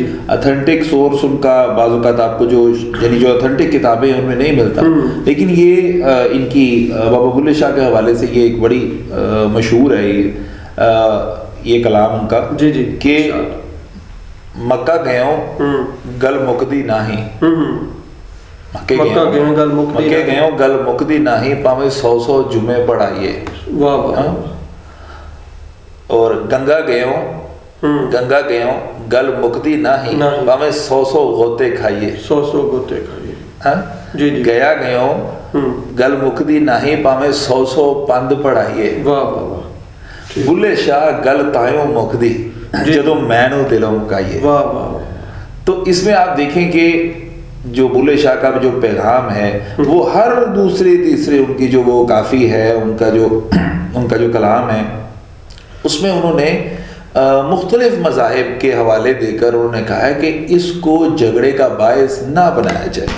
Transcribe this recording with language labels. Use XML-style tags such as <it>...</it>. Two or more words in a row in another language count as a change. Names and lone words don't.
<ur>اتھینٹک سورس ان کا بعض اوقات آپ کو جو یعنی جو اتھینٹک کتابیں ہیں ان میں نہیں ملتا, لیکن یہ ان کی بابا بلے شاہ کے حوالے سے یہ ایک بڑی مشہور ہے یہ کلام ان کا کہ</ur> <pa>مکہ گئوں گل مکدی ناہی, مکے گئوں گل مکدی ناہی پاویں 100 جمعے پڑھائیے, اور گنگا گئوں گل مکدی ناہی پاویں 100 غوطے کھائیے, 100 غوطے کھائیے, گیا گئوں گل مکدی ناہی پاویں 100 پند پڑھائیے, بلے شاہ گل تایوں مکدی جدوں مینوں دلوں مکائیے.</pa> <ur>تو اس میں آپ دیکھیں کہ جو بلے شاہ کا جو پیغام ہے وہ ہر دوسرے تیسرے ان کی جو وہ کافی ہے ان کا جو کلام ہے اس میں انہوں نے مختلف مذاہب کے حوالے دے کر انہوں نے کہا ہے کہ اس کو جھگڑے کا باعث نہ بنایا جائے.</ur>